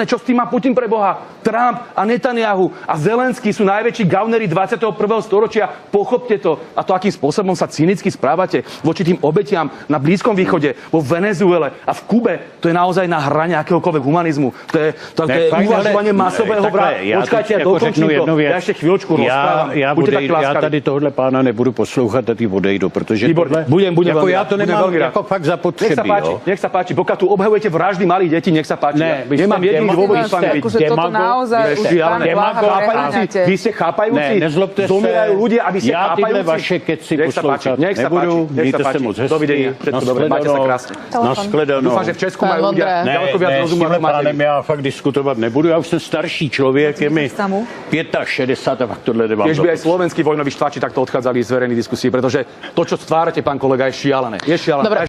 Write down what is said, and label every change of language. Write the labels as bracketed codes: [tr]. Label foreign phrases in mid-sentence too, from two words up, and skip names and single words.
[sk] Čo s tým má Putin pre Boha? Trump a Netanyahu a Zelenský sú najväčší gaunery 21. storočia. Pochopte to. A to, akým spôsobom sa cynicky správate voči tým obetiam na Blízkom východe, vo Venezuele a v Kube, to je naozaj na hrane akéhokoľvek humanizmu. To je uvažovanie masového vraha. Počkajte, ja dokončím to. Ja ešte chvíľočku rozprávam. [cs] Já tady tohle pána nebudu poslouchat a ty odejdu, protože budem jako já to nemám jako fakt zapotřebí. [sk] Nech sa páči. Pokiaľ tu obhajujete vraždy malých detí, nech sa páči. Nemám jediný dôvod s vami byť. Vy ste chápajúci? Zomierajú ľudia, aby ste chápajúci? [cs] Já tyhle vaše keci poslouchat nebudu. Mějte se moc hezky. [sk] Dovidenia. Všetko dobré. Majte sa krásne. [cs] Nashledanou. [sk] Dúfam, že v Česku majú ľudia ďaleko viac rozumu ako máte. [cs] Pánem já fakt diskutovat nebudu. Já už jsem starší člověk, je mi 65 a fakt tohle nemám. [sk] Keď by aj slovenskí vojnoví štváči takto odchádzali z verejných diskusí, pretože to, čo stvárate, pán kolega, je šialené. Je šialené.